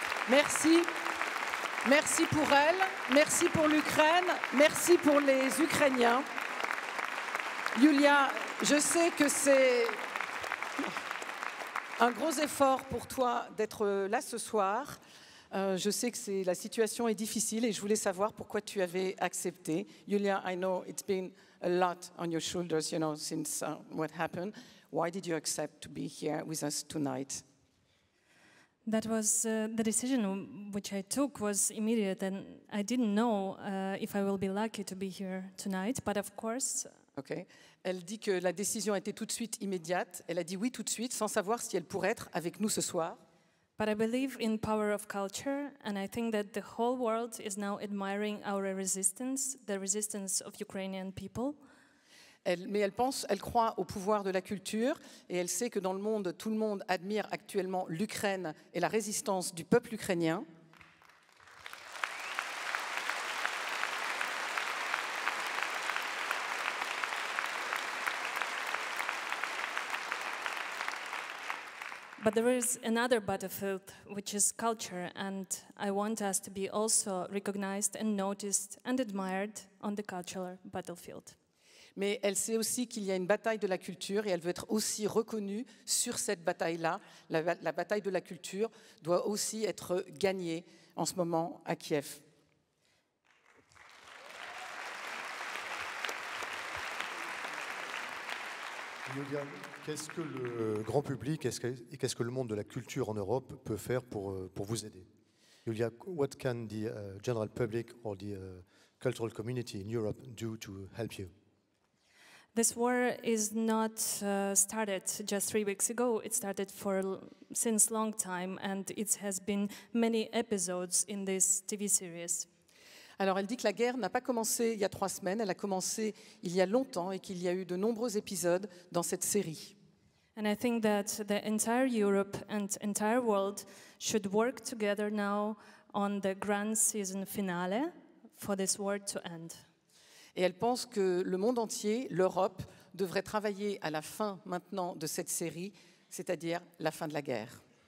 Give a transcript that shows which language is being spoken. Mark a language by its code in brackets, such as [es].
[fr] Merci. Merci pour elle, merci pour l'Ukraine, merci pour les Ukrainiens. Yulia, je sais que c'est un gros effort pour toi d'être là ce soir. Je sais que la situation est difficile et je voulais savoir pourquoi tu avais accepté. [en] Yulia, I know it's been a lot on your shoulders, you know, since what happened. Why did you accept to be here with us tonight? That was the decision which I took was immediate, and I didn't know if I will be lucky to be here tonight. But of course. Okay. [fr] Elle dit que la décision a été tout de suite immédiate. Elle a dit oui tout de suite, sans savoir si elle pourrait être avec nous ce soir. [en] But I believe in power of culture, and I think that the whole world is now admiring our resistance, the resistance of Ukrainian people. [fr] Mais elle croit au pouvoir de la culture et elle sait que dans le monde, tout le monde admire actuellement l'Ukraine et la résistance du peuple ukrainien. [en] But there is another battlefield, which is culture, and I want us to be also recognized and noticed and admired on the cultural battlefield. [fr] Mais elle sait aussi qu'il y a une bataille de la culture et elle veut être aussi reconnue sur cette bataille-là. La bataille de la culture doit aussi être gagnée en ce moment à Kiev. Yulia, qu'est-ce que le grand public et qu'est-ce que le monde de la culture en Europe peut faire pour vous aider? [en] Yulia, what can the general public or the cultural community in Europe do to help you? This war is not started just 3 weeks ago. It started since long time, and it has been many episodes in this TV series. [fr] Alors elle dit que la guerre n'a pas commencé il y a 3 semaines, elle a commencé il y a longtemps et qu'il y a eu de nombreux épisodes dans cette série. [en] And I think that the entire Europe and entire world should work together now on the grand season finale for this war to end. [fr] Et elle pense que le monde entier, l'Europe, devrait travailler à la fin maintenant de cette série, c'est-à-dire la fin de la guerre.